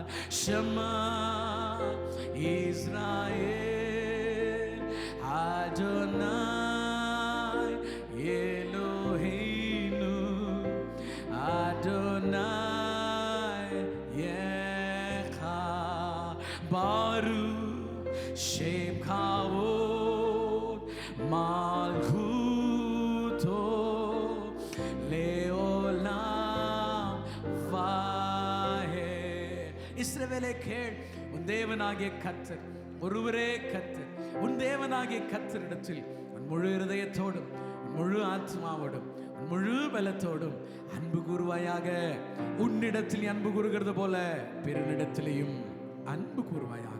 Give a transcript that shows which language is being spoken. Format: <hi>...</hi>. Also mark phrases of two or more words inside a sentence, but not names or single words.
<he>שמע ישראל אדני אלהינו אדני אחד. ברוך שם כבוד מלכותו לעולם ועד.</he> <ta>இஸ்ரவேலே கேள், உன் தேவனாகிய கர்த்தர் ஒருவரே கர்த்தர். உன் தேவனாகிய கர்த்தரிடத்தில் உன் முழு இருதயத்தோடும், உன் முழு ஆத்மாவோடும், உன் முழு பலத்தோடும் அன்பு கூறுவாயாக. உன்னிடத்தில் நீ அன்பு கூறுகிறது போல பிறனிடத்திலையும் அன்பு கூறுவாயாக.</ta>